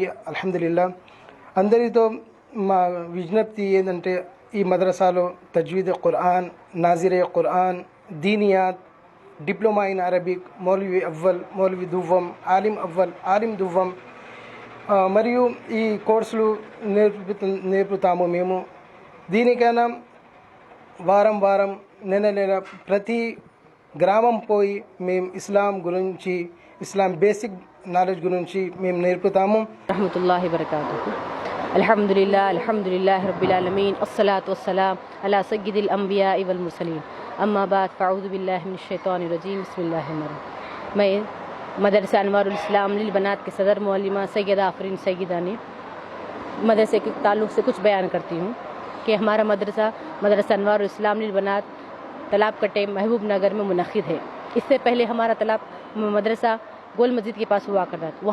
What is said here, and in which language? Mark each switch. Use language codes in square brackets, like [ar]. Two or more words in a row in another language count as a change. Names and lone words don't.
[te] అల్హమ్దులిల్లా అందరితో మా విజ్ఞప్తి ఏంటంటే, ఈ మద్రసాలో తజ్వీద్ ఖురాన్, నాజిరే ఖురాన్, దీనియాత్, [en] diploma in Arabic, [te] మౌలవి అవ్వల్, మౌలవి దువ్వం, ఆలిం అవ్వల్, ఆలిం దువ్వం మరియు ఈ కోర్సులు నేర్పుతాము మేము. దీనికైనా వారం నెల ప్రతి గ్రామం పోయి మేము ఇస్లాం గురించి, ఇస్లాం [en] basic knowledge [te] గురించి మేము నేర్పుతాము. [ar] رحمة الله بركاته. الحمد لله رب العالمين الصلاة والسلام على سيد الأنبياء والمرسلين أما بعد فأعوذ بالله من الشيطان الرجيم بسم الله الرحمن الرحيم. [ur] میں مدرسہ انوار الاسلام للبنات کے صدر معلمہ سیدہ آفرین سیدہ نے مدرسے کے تعلق سے کچھ بیان کرتی ہوں کہ ہمارا مدرسہ انوار الاسلام للبنات تالاب کٹے محبوب نگر میں منعقد ہے. اس سے پہلے ہمارا تالاب مدرسہ گول مسجد کے پاس ہوا کرتا تھا.